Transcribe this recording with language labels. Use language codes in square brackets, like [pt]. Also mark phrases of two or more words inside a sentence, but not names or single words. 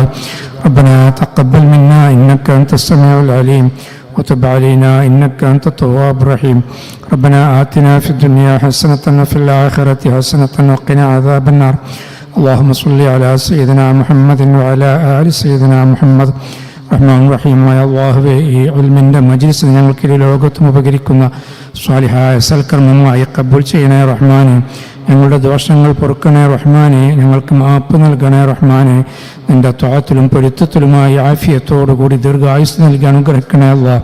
[ar] ربنا تقبل منا إنك أنت السميع العليم وتب علينا إنك أنت التواب الرحيم. ربنا آتنا في الدنيا حسنة وفي الآخرة حسنة وقنا عذاب النار. اللهم صل على سيدنا محمد وعلى آل سيدنا محمد. [ml] റഹ്മാൻ റഹീമായ അല്ലാഹുവേ, ഈ ഇൽമിൻ്റെ മജ്ലിസിൽ ഞങ്ങൾക്ക് ഈ ലോകത്തും ഉപകരിക്കുന്ന സ്വാലിഹായ സൽക്കർമ്മമായി കബൂൽ ചെയ്യണേ റഹ്മാനെ. ഞങ്ങളുടെ ദോഷങ്ങൾ പൊറുക്കണേ റഹ്മാനെ. ഞങ്ങൾക്ക് മാപ്പ് നൽകണേ റഹ്മാനെ. നിൻ്റെ ത്വഅത്തിലും പൊരുത്തത്തിലുമായി ആഫിയത്തോടുകൂടി ദീർഘായുസ് നൽകി അനുഗ്രഹിക്കണേ അല്ലാഹ്.